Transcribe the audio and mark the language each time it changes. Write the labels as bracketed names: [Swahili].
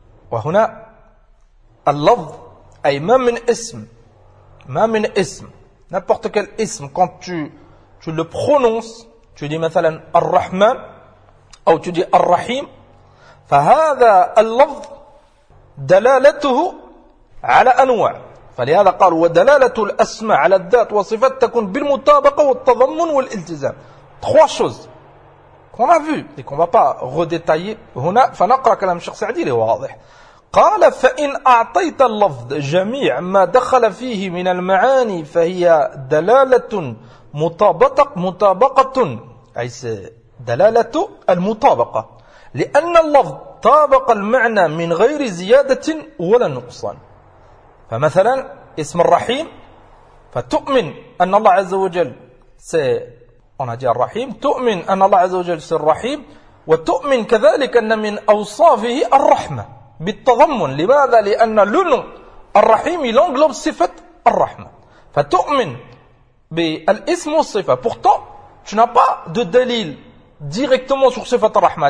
[Arabic] وهنا اللفظ أي ما من اسم [French] n'importe quel [Arabic] اسم [French] quand tu le prononces tu dis [Arabic] مثلا الرحمن أو tu dis الرحيم فهذا اللفظ دلالته على أنواع. فلهذا قال ودلالة الأسماء على الذات وصفات تكون بالمطابقة والتضمن والالتزام. [French] Trois choses qu'on a vues et qu'on va pas redétailler هنا [Arabic] فنقرأ كلام الشيخ سعدي واضح. قال فإن أعطيت اللفظ جميع ما دخل فيه من المعاني فهي دلالة مطابقة أي دلالة المطابقة لأن اللفظ طابق المعنى من غير زيادة ولا نقصان. فمثلا اسم الرحيم فتؤمن أن الله عز وجل الرحيم تؤمن أن الله عز وجل الرحيم وتؤمن كذلك أن من أوصافه الرحمة بالتضمن. لماذا؟ لأن لون الرحيم ينقلب صفة الرحمة فتؤمن Al-ism-us-sifa. [French] Pourtant, tu n'as pas de dalil directement sur Sifat al-Rahma.